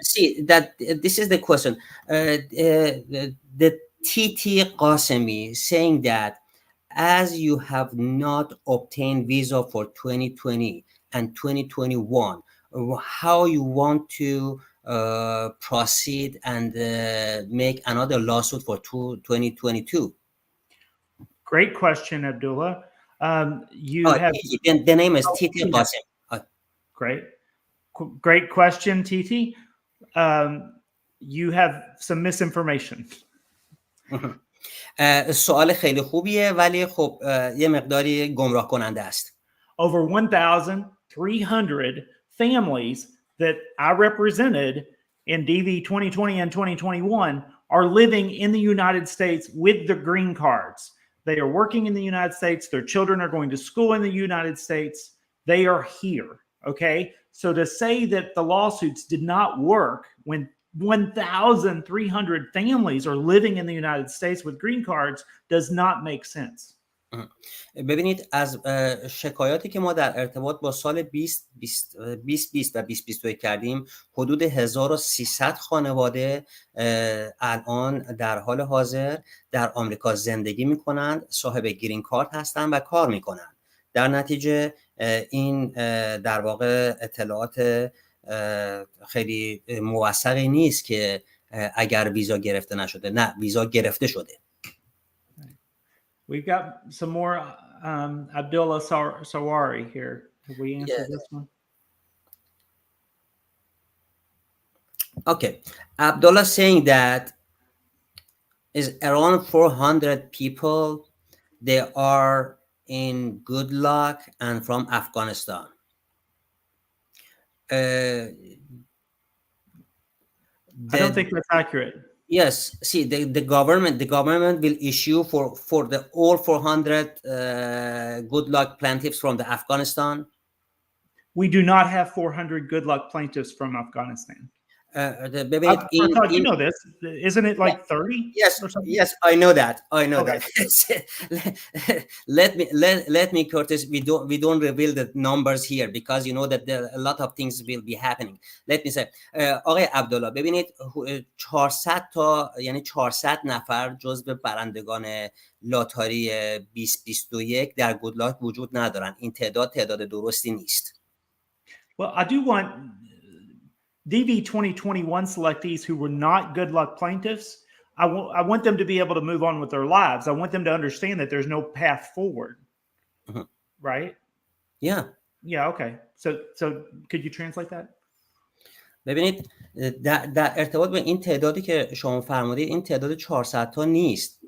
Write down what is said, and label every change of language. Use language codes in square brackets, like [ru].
[en] See, that this is the question. The TT Qasemi saying that as you have not obtained visa for 2020 and 2021, how you want to proceed and make another lawsuit for 2022? Great question, Abdullah. The name is Titi Qasim. Great question, Titi. You have some misinformation. [fa] سوال خیلی خوبیه ولی خب یه مقداری گمراه کننده است. [en] Over 1,300 families that I represented in DV 2020 and 2021 are living in the United States with the green cards. They are working in the United States. Their children are going to school in the United States. They are here. Okay. So to say that the lawsuits did not work when 1,300 families are living in the United States with green cards does not make sense. [fa] ببینید از شکایاتی که ما در ارتباط با سال 2020 و 2021 کردیم، حدود 1300 خانواده الان در حال حاضر در آمریکا زندگی میکنند، صاحب گرین کارت هستند و کار میکنند. در نتیجه این در واقع اطلاعات خیلی موثقی نیست که اگر ویزا گرفته نشده. نه، ویزا گرفته شده. [en] We've got some more Abdullah Sawari here. Have we answered this one? Okay. Abdullah saying that is around 400 people. They are in Good Luck and from Afghanistan. I don't think that's accurate. Yes, see, the government will issue for the all 400 Good Luck plaintiffs from the Afghanistan. We do not have 400 Good Luck plaintiffs from Afghanistan. I thought you know this. Isn't it like 30? Yes, or something? Yes, I know that. Okay. let me, Curtis. We don't reveal the numbers here because you know that there a lot of things will be happening. Let me say, [fa] آقای عبدالله ببینید 400 تا یعنی 400 نفر جزو برندگان لاتاری 2021 در گودلاک وجود ندارن. این تعداد درستی نیست. [en] Well, I do want DV 2021 selectees who were not Good Luck plaintiffs. I want them to be able to move on with their lives. I want them to understand that there's no path forward. Mm-hmm. Right? Yeah. Yeah, okay. So could you translate that? [fa] ببینید در ارتباط به این تعدادی که شما فرمودید، این تعداد 400 تا نیست.